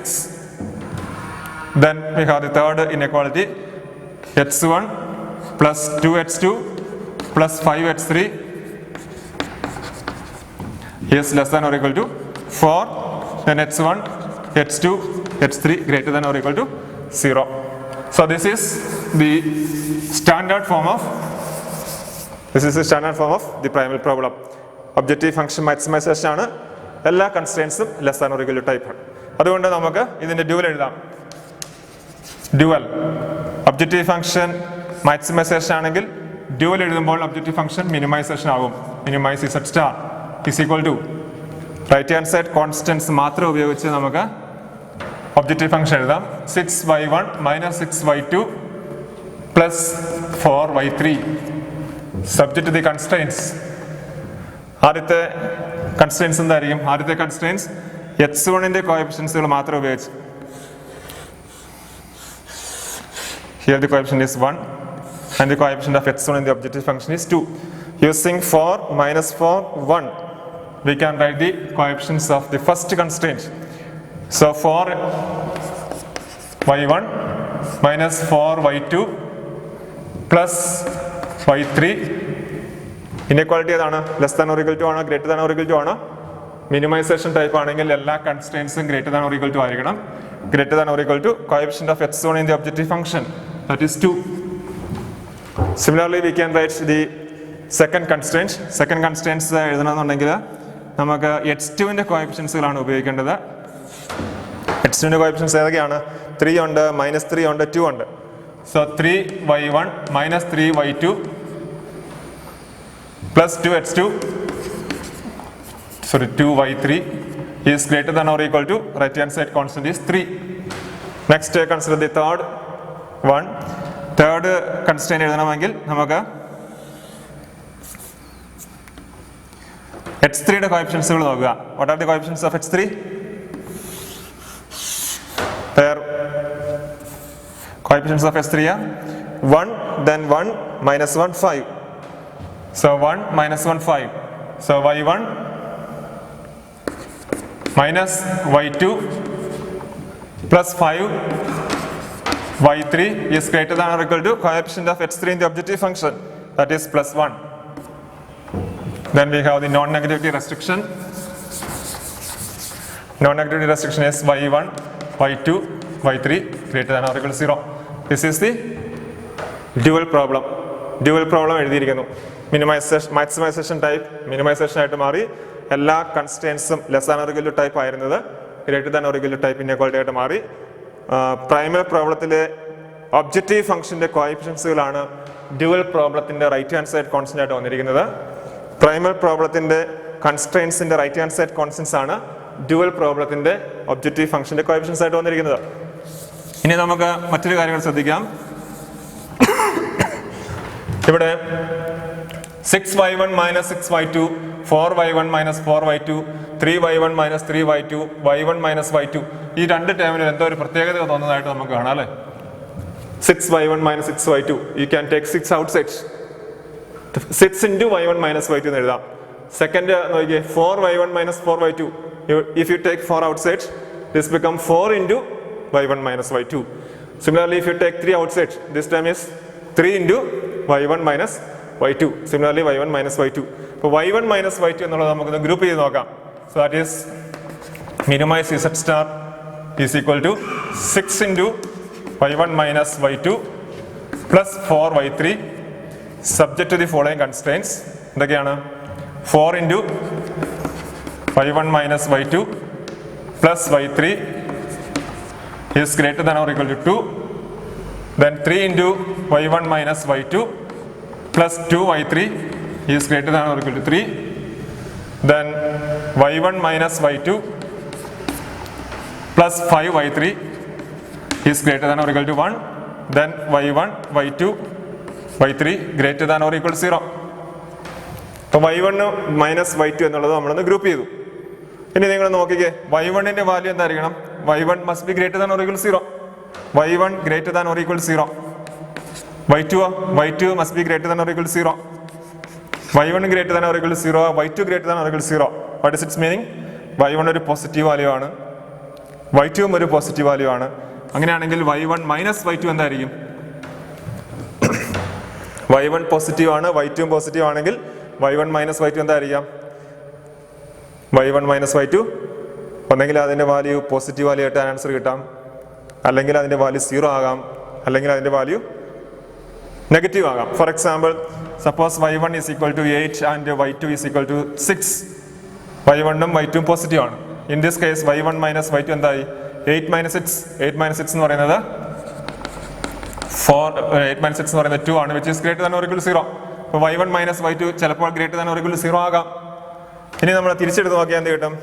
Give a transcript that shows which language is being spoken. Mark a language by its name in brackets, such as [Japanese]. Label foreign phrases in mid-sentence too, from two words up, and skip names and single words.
[English] Then we have the third inequality, x1 plus 2x2 plus 5h3 is less than or equal to 4, then h1, h2, h3 greater than or equal to 0. So this is the standard form of the primal problem. Objective function maximization [Malayalam] ആണ്, എല്ലാ കൺസ്ട്രെയിൻസും [English] less than or equal to type [Malayalam] ആണ്. അതുകൊണ്ട് നമുക്ക് ഇതിന്റെ ഡ്യുവൽ എഴുതാം. [English] dual objective function maximization [Malayalam] ആണെങ്കിൽ ഡ്യുവൽ എഴുതുമ്പോൾ [English] objective function minimization [Malayalam] ആകും. [English] minimize z star is equal to right hand side constants [Malayalam] മാത്രം ഉപയോഗിച്ച് നമുക്ക് [English] objective function എഴുതാം. 6y1 minus 6y2 plus 4y3 subject to the constraints. [Malayalam] ആദ്യത്തെ കൺസ്ട്രെയിൻസ് എന്തായിരിക്കും? ആദ്യത്തെ കൺസ്ട്രെയിൻസ് x1ന്റെ കോഎഫിഷ്യൻസുകൾ മാത്രം ഉപയോഗിച്ച്. [English] Here the coefficient is 1 and the coefficient of x1 in the objective function is 2. Using 4 minus 4 1 we can write the coefficients of the first constraint. So 4y1 minus 4y2 plus y3. [Malayalam] ഇൻഇക്വാലിറ്റി ഏതാണ്? [English] less than or equal to [Malayalam] ആണോ [English] greater than or equal to [Malayalam] ആണോ? [English] minimization type [Malayalam] ആണെങ്കിൽ എല്ലാ കൺസ്ട്രെയിൻസും [English] greater than or equal to [Malayalam] ആയിരിക്കണം. [English] greater than or equal to coefficient of x1 in the objective function, that is 2. Similarly we can write the second constraint. Second constraints [Malayalam] എഴുതണമെന്നുണ്ടെങ്കിൽ നമുക്ക് x2ന്റെ കോഎഫിഷ്യൻസുകളാണ് ഉപയോഗിക്കേണ്ടത്. x2ന്റെ കോഎഫിഷ്യൻസ് ഏതൊക്കെയാണ്? 3 ഉണ്ട്, -3 ഉണ്ട്, 2 ഉണ്ട്. [English] So 3y1 minus 3y2 plus 2h2, sorry 2y3 is greater than or equal to right hand side constant is 3. Next consider the third one. Third constraint [Malayalam] എഴുതണമെങ്കിൽ നമുക്ക് x3യുടെ കോഎഫിഷ്യൻസുകൾ നോക്കുക. [English] What are the coefficients of x3? There coefficients of x3 are 1, then 1 minus 1 5. So 1 minus 1 5. So y1 minus y2 plus 5 y3 is greater than or equal to coefficient of x3 in the objective function, that is plus 1. Then we have the non-negativity restriction. Non-negativity restriction is y1 y2 y3 greater than or equal to 0. This is the dual problem. Dual problem [Malayalam] എഴുതിയിരിക്കുന്നു. [English] maximization type [Malayalam] മിനിമൈസേഷൻ ആയിട്ട് മാറി. എല്ലാ കൺസ്ട്രെയിൻസും [English] less than or equal to type [Malayalam] ആയിരുന്നത് [English] greater than or equal to type inequality [Malayalam] ആയിട്ട് മാറി. [English] primary problem objective function coefficients dual problem right hand side constant [Malayalam] ആയിട്ട് വന്നിരിക്കുന്നത്. [English] primary problem constraints right hand side constants [Malayalam] ആണ് [English] dual problem objective function coefficients [Malayalam] ആയിട്ട് വന്നിരിക്കുന്നത്. ഇനി നമുക്ക് മറ്റൊരു കാര്യങ്ങൾ ശ്രദ്ധിക്കാം. [English] ഇവിടെ 6y1 minus 6y2, 4y1 minus 4y2, 3y1 minus 3y2, y1 minus y2, [Malayalam] ഈ രണ്ട് ടേമിന് എന്തോ ഒരു പ്രത്യേകത തോന്നുന്നതായിട്ട് നമുക്ക് കാണാം അല്ലേ? [English] 6y1 minus 6y2, you can take 6 outside, 6 into y1 minus y2 [Malayalam] എന്ന് എഴുതാം. സെക്കൻഡ് നോക്കിയേ, [English] 4y1 minus 4y2, if you take 4 outside, this become 4 into y1 minus y2. Similarly, if you take 3 outside, this term is 3 into y1 minus y2. Similarly, y1 minus y2. അപ്പോൾ y1 minus y2 [Malayalam] എന്നുള്ളത് നമുക്കൊന്ന് ഗ്രൂപ്പ് ചെയ്ത് നോക്കാം. [English] So that is minimize z star is equal to 6 into y1 minus y2 plus 4y3 subject to the following constraints. എന്തൊക്കെയാണ്? 4 into y1 minus y2 plus y3 is greater than or equal to 2. Then 3 into y1 minus y2 plus 2y3 is greater than or equal to 3. Then y1 minus y2 plus 5y3 is greater than or equal to 1. Then y1, y2, y3 greater than or equal to 0. [Malayalam] അപ്പോൾ y1 minus y2 എന്നുള്ളത് നമ്മളൊന്ന് ഗ്രൂപ്പ് ചെയ്തു. ഇനി നിങ്ങൾ നോക്കിക്കേ, y1ന്റെ വാല്യൂ എന്തായിരിക്കണം? [English] y1 must be greater than or equal to 0. y1 greater than or equal to 0. y2 must be greater than or equal to 0. y1 greater than or equal to 0, y2 greater than or equal to 0. What is its meaning? [Malayalam] y1 ഒരു [English] positive value [Malayalam] ആണ്, y2 ഒരു [English] positive value [Malayalam] ആണ്. അങ്ങനെയാണെങ്കിൽ y1 മൈനസ് y2 എന്തായിരിക്കും? y1 പോസിറ്റീവ് ആണ്, y2 പോസിറ്റീവ് ആണെങ്കിൽ y1 മൈനസ് y2 എന്തായിരിക്കാം? y1 മൈനസ് y2 ഒന്നെങ്കിൽ അതിൻ്റെ വാല്യൂ [English] positive value [Malayalam] ആയിട്ട് ആൻസർ കിട്ടാം, അല്ലെങ്കിൽ അതിൻ്റെ വാല്യൂ 0 ആകാം, അല്ലെങ്കിൽ അതിൻ്റെ വാല്യൂ നെഗറ്റീവ് ആകാം. [English] For example, suppose y1 is equal to 8 and y2 is equal to 6. [Malayalam] y1 ഉം y2 പോസിറ്റീവ് ആണ്. [English] in this case [Malayalam] y1 മൈനസ് y2 എന്തായി? 8 മൈനസ് 6. 8 മൈനസ് 6 എന്ന് പറയുന്നത് 8 മൈനസ് 6 എന്ന് പറയുന്നത് 2 ആണ്, [English] which is greater than or equal to 0. [Malayalam] അപ്പോൾ y1 മൈനസ് y2 ചിലപ്പോൾ [English] greater than or equal to [Malayalam] 0 ആകാം. ഇനി നമ്മൾ തിരിച്ചെടുത്ത് നോക്കിയാൽ എന്ത് കിട്ടും?